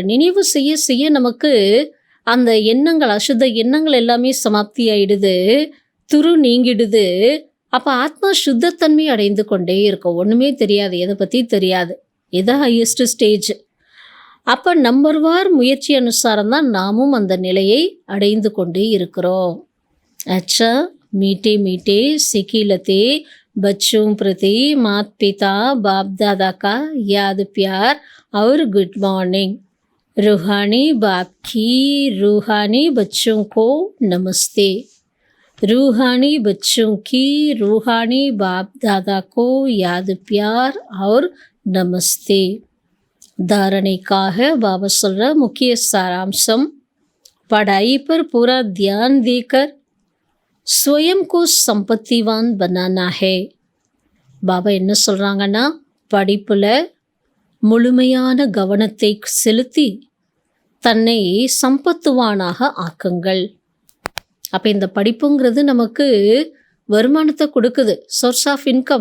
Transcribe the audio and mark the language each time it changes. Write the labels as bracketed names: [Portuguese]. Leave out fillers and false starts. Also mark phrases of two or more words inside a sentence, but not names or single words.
[Tamil] நினைவு செய்ய செய்ய நமக்கு அந்த எண்ணங்கள், அசுத்த எண்ணங்கள் எல்லாமே சமாப்தி ஆயிடுது, துரு நீங்கிடுது. அப்போ ஆத்மா சுத்தத்தன்மை அடைந்து கொண்டே இருக்கும். ஒன்றுமே தெரியாது, எதை பற்றி தெரியாது. இதுதான் [English] highest stage. [Tamil] அப்போ நம்பர்வார் முயற்சி அனுசாரம் தான் நாமும் அந்த நிலையை அடைந்து கொண்டே இருக்கிறோம். [Hindi] अच्छा मीठे मीठे सिखिलते बच्चों प्रति माता पिता बाप दादा का याद प्यार और [English] good morning. [Hindi] रूहानी बाप की रूहानी बच्चों को नमस्ते. रूहानी बच्चों की रूहानी बाप दादा को याद प्यार और नमस्ते. धारणेக்காக बाबा சொல்ற मुख्य सारांशम, पढ़ाई पर पूरा ध्यान देकर स्वयं को संपत्तिवान बनाना है. [Tamil] பாபா என்ன சொல்கிறாங்கன்னா, படிப்பில் முழுமையான கவனத்தை செலுத்தி தன்னை சம்பத்துவானாக ஆக்குங்கள். அப்போ இந்த படிப்புங்கிறது நமக்கு வருமானத்தை கொடுக்குது, [English] source of income.